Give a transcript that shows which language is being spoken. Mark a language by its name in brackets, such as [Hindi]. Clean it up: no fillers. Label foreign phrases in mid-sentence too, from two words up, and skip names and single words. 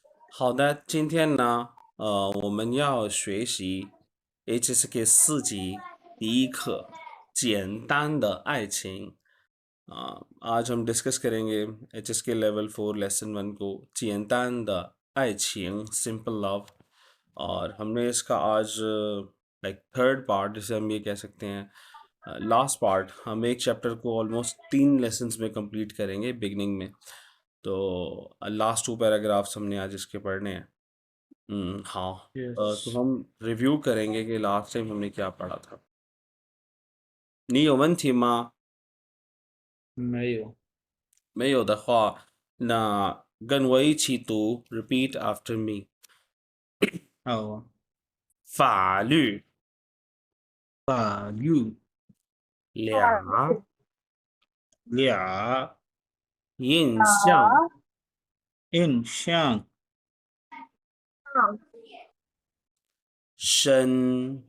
[Chinese] 好的，今天呢，我们要学习 HSK 4级第一课简单的爱情। [Hindi] आज हम डिस्कस करेंगे HSK लेवल 4 लेसन 1 को [Chinese] 简单的爱情 [English] simple love. [Hindi] और हमने इसका आज [English] like third part [Hindi] जिसे हम ये कह सकते हैं [English] last part. [Hindi] हम एक चैप्टर को [English] almost 3 lessons [Hindi] में कंप्लीट करेंगे बिगनिंग में। तो [English] last 2 paragraphs [Hindi] हमने आज इसके पढ़ने हैं। हाँ। तो [English] Yes. [Hindi] हम रिव्यू करेंगे कि [English] last time [Hindi] हमने क्या पढ़ा था। [Chinese] 你有问题吗？没有。没有的话，那跟我一起读 ， [English] repeat after me。 [Chinese] 好，法律法律俩俩印象印象深